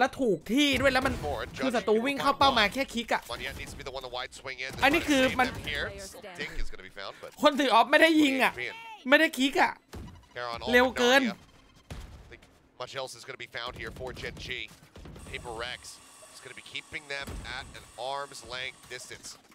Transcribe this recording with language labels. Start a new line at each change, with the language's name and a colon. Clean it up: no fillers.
Thai: แล้วถูกที่ด้วยแล้วมันคือศัตรูวิ่งเข้าเป้ามาแค่คลิกอะ
English: Monyet needs to be the one to wide swing in.
Thai: อันนี้คือมัน
English: Here, Dink is gonna be found, but
Thai: คนถือออฟไม่ได้ยิงอะไม่ได้คลิกอะ
English: Caron
Thai: เร็วเกิน
English: I think much else is gonna be found here for Gen.G. PRX is gonna be keeping them at an arm's length distance.